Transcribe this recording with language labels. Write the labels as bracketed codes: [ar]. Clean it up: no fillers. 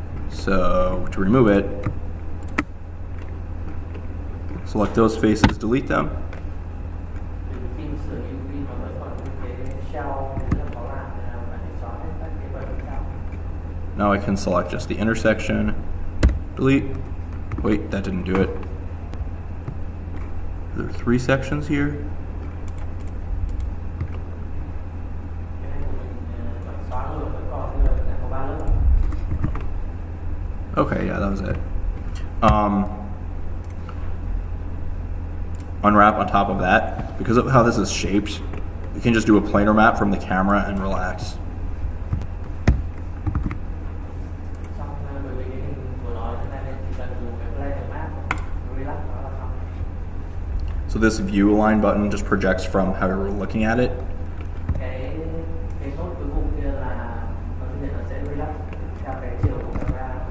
[en] So to remove it, select those faces, delete them. [vi] Thì khi sửa UV mà vẫn còn cái shell thì rất là khó làm nên là bạn phải xóa hết các cái phần shell. [en] Now I can select just the intersection, delete. Wait, that didn't do it. There are 3 sections here. [vi] Cái này của mình bật xóa luôn, vẫn còn nhưng mà đã có 3 lớp. [en] Okay, yeah, that was it. Unwrap on top of that. Because of how this is shaped, you can just do a planar map from the camera and relax. [vi] Xong bởi vì cái hình của nó cho nên chỉ cần dùng cái planar map, relax nó là xong. [en] So this view align button just projects from how you're looking at it. [vi] Cái nốt cuối cùng kia là nó tự nhiên nó sẽ relax theo cái chiều của camera.